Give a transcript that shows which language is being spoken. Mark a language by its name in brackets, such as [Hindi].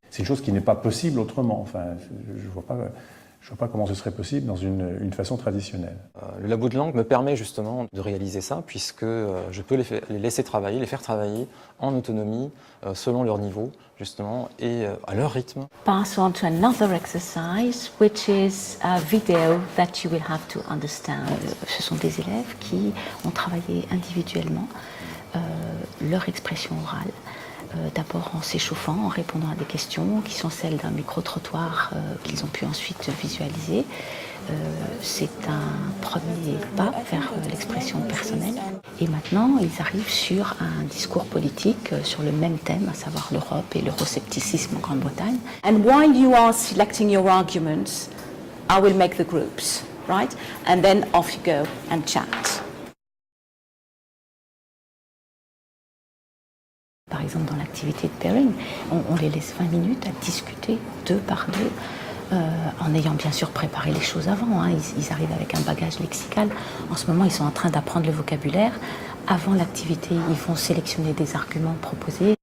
[French] C'est une chose qui n'est pas possible autrement. Enfin, je ne vois pas comment ce serait possible dans une façon traditionnelle. Le labo de langue me permet justement de réaliser ça, puisque je peux les laisser travailler, les faire travailler en autonomie, selon leur niveau, justement, et à leur rythme. [English] Pass on to another exercise, which is a video that you will have to understand. [French] Ce sont des élèves qui ont travaillé individuellement leur expression orale. D'abord en s'échauffant, en répondant à des questions qui sont celles d'un micro-trottoir qu'ils ont pu ensuite visualiser. C'est un premier pas vers l'expression personnelle. Et maintenant, ils arrivent sur un discours politique sur le même thème, à savoir l'Europe et l'euroscepticisme en Grande-Bretagne. [English] And while you are selecting your arguments, I will make the groups, right? And then off you go and chat. [French] Par exemple, dans l'activité de pairing, on les laisse 20 minutes à discuter deux par deux, en ayant bien sûr préparé les choses avant. Hein. Ils arrivent avec un bagage lexical. En ce moment, ils sont en train d'apprendre le vocabulaire. Avant l'activité, ils vont sélectionner des arguments proposés.